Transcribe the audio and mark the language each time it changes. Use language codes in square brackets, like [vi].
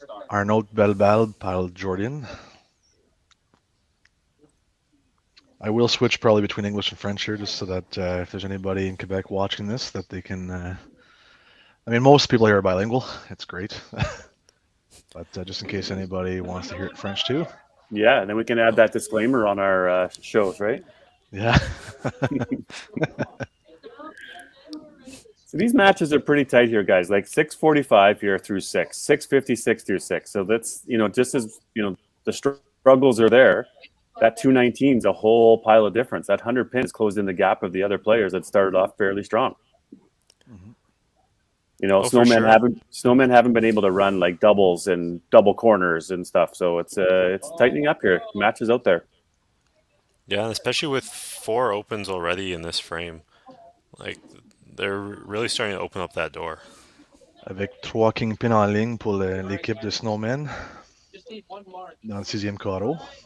[fr] Arnaud Belbal par Jordan. [en] I will switch probably between English and French here, just so that if there's anybody in Quebec watching this, that they can. I mean, most people here are bilingual. It's great, but just in case anybody wants to hear it in French too. Yeah, and then we can add that disclaimer on our shows, right? Yeah. So these matches are pretty tight here, guys. Like 6:45 here through 6, 6:56 through 6. So that's, just as, the struggles are there, that 219 is a whole pile of difference. That 100 pins closed in the gap of the other players that started off fairly strong. Mm-hmm. Oh, for sure. snowmen haven't been able to run like doubles and double corners and stuff. So it's tightening up here. Matches out there. Yeah, and especially with 4 opens already in this frame. Like, they're really starting to open up that door. [fr] Avec 3 kingpins en ligne pour l'équipe de Snowmen dans le 6e carreau.